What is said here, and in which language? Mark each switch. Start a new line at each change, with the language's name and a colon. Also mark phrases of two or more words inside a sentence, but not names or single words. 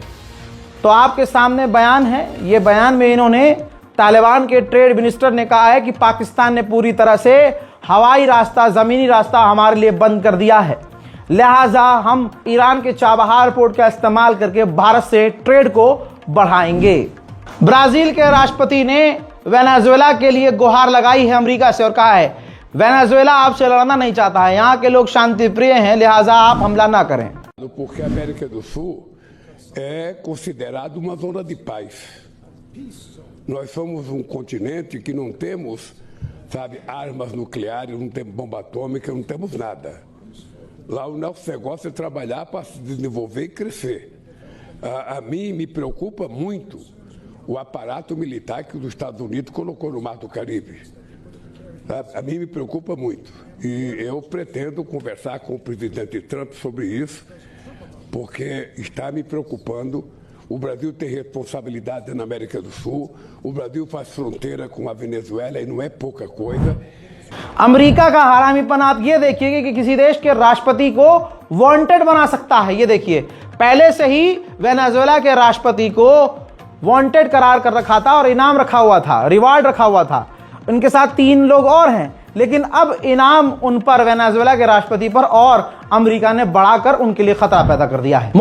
Hindi: तो आपके सामने बयान है, ये बयान में इन्होंने, तालिबान के
English: trade minister
Hindi: ने कहा है कि पाकिस्तान ने पूरी तरह से हवाई रास्ता, जमीनी रास्ता हमारे लिए बंद कर दिया है, लिहाजा हम ईरान के चाबहार पोर्ट का इस्तेमाल करके भारत से ट्रेड को बढ़ाएंगे। ब्राजील के राष्ट्रपति ने वेनेजुएला के लिए गुहार लगाई है अमेरिका से और कहा है, वेनेजुएला आपसे लड़ना नहीं चाहता है, यहाँ के लोग शांति प्रिय हैं, लिहाजा आप हमला ना करें।
Portuguese: Porque a América do Sul é considerado uma zona de paz. Nós somos um continente que não temos, sabe, armas nucleares, não temos bomba atômica, não temos nada. Lá o nosso negócio é trabalhar para se desenvolver e crescer. A mim me preocupa muito o aparato militar que os Estados Unidos colocou no Mar do Caribe. A mim me preocupa muito. E eu pretendo conversar com o presidente Trump sobre isso, porque está me preocupando. O Brasil tem responsabilidade na América do Sul, o Brasil faz fronteira com a Venezuela e não é pouca coisa.
Hindi: अमेरिका का हरामीपन आप ये देखिए कि किसी देश के राष्ट्रपति को वांटेड बना सकता है। ये देखिए, पहले से ही वेनेजुएला के राष्ट्रपति को वांटेड करार कर रखा था और इनाम रखा हुआ था, रिवार्ड रखा हुआ था। उनके साथ 3 लोग और हैं, लेकिन अब इनाम उन पर, वेनेजुएला के राष्ट्रपति पर, और अमेरिका ने बढ़ाकर उनके लिए खतरा पैदा कर दिया है।